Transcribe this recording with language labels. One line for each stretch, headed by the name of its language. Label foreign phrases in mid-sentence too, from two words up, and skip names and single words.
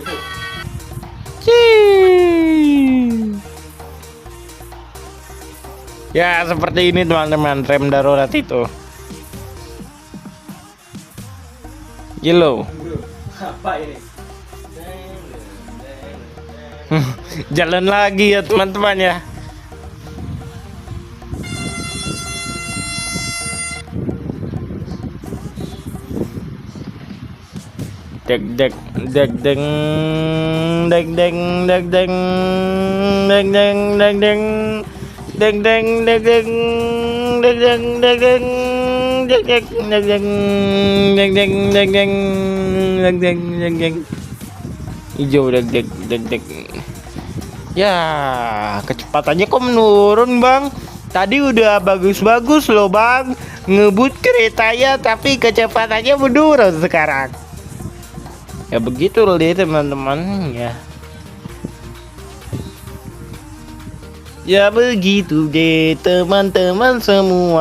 Indonesian: Ya seperti ini teman-teman, rem darurat itu. Yellow. Apa ini? Jalan lagi ya teman-teman ya. Dek dek dek deng dek deng dek deng dek deng dek deng dek deng dek deng dek deng dek deng dek dek dek deng dek deng dek deng dek deng dek deng. Hijau dek dek dek dek. Ya, kecepatannya kok menurun bang? Tadi udah bagus-bagus loh bang. ngebut keretanya tapi kecepatannya menurun sekarang. Ya begitu deh teman-teman ya. Ya begitu deh teman-teman semua.